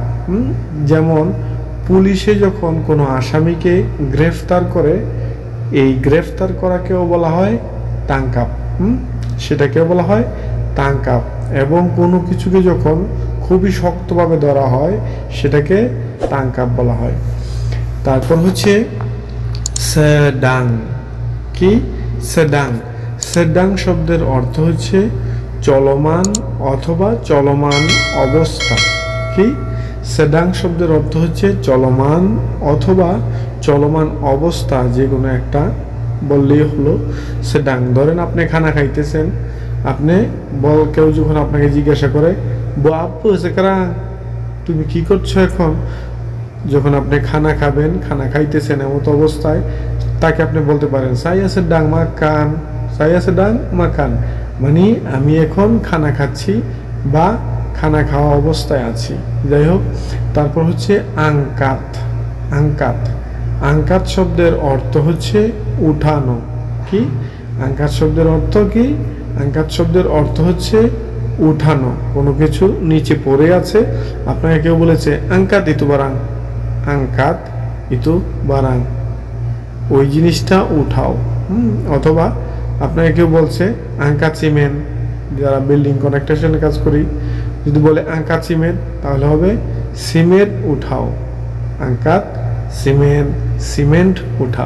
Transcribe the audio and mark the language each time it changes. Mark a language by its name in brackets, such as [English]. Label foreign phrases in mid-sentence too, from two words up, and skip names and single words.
[Bangla] যেমন পুলিশে যখন কোনো আসামিকে গ্রেফতার করে, এই গ্রেফতার করাকেও বলা হয় tangkap। সেটাকেও বলা হয় tangkap। এবং কোনো কিছুকে যখন খুবই শক্তভাবে ধরা হয় সেটাকে tangkap বলা হয়। তারপর হচ্ছে sedang। কি? sedang। sedang শব্দের অর্থ হচ্ছে চলমান অথবা চলমান অবস্থা। কি? sedang শব্দের অর্থ হচ্ছে চলমান অথবা চলমান অবস্থা, যে কোনো একটা বললেই হলো sedang। ধরেন আপনি খানা খাইতেছেন, আপনি কেউ যখন আপনাকে জিজ্ঞাসা করে [Malay] bapu sekarang, [Bangla] তুমি কি করছো এখন? যখন আপনি খানা খাবেন, খানা খাইতেছেন এমত অবস্থায়, তাকে আপনি বলতে পারেন [Malay] saya sedang makan, saya sedang makan, [Bangla] মানে আমি এখন খানা খাচ্ছি বা খানা খাওয়া অবস্থায় আছি। যাই হোক, তারপর হচ্ছে angkat। angkat। angkat শব্দের অর্থ হচ্ছে উঠানো। কি? angkat শব্দের অর্থ কি? angkat শব্দের অর্থ হচ্ছে উঠানো। কোনো কিছু নিচে পড়ে আছে, আপনাকে কেউ বলেছে [Malay] angkat itu barang, angkat itu barang, [Bangla] ওই জিনিসটা উঠাও। অথবা আপনাকে কেউ বলছে angkat সিমেন্ট, যারা বিল্ডিং কনস্ট্রাকশনের কাজ করি, যদি বলে angkat সিমেন্ট, তাহলে হবে সিমেন্ট উঠাও। angkat সিমেন্ট, সিমেন্ট উঠাও।